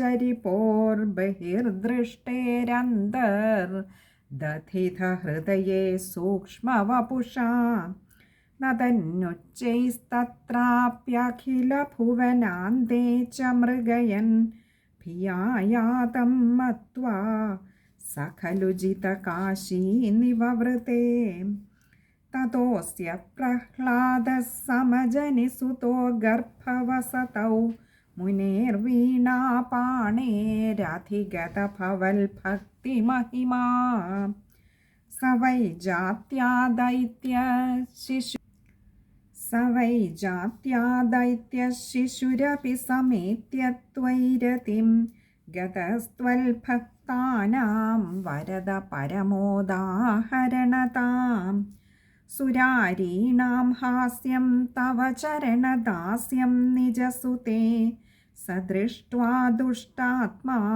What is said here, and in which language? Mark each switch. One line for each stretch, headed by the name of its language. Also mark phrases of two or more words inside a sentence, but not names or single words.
Sanskrit: ചരിപോർബഹിർദൃഷ്ടേരന്തർദധിത ഹൃദയേ സൂക്ഷ്മവപുഷാ നതന്നുച്ചൈസ്തത്രാപ്യഖില ഭുവനാന്തേ ച മൃഗയൻ ഭിയായാതം മത്വാ സ ഖലു ജിതകാശീ നിവവൃതേ തതോസ്യ പ്രഹ്ലാദഃ സമജനിസുതോ ഗർഭവസതൗ മുനേർവീണാപാണേരധിഗതഭവൽഭക്തിമഹിമാ स वै जात्यादैत्यशिशुरपि समेत्य त्वैरतिं गतस्त्वल्भक्तानां वरद परमोदाहरणतां सुरारीणां हास्यं तव चरणदास्यं निजसुते स दृष्ट्वा दुष्टात्मा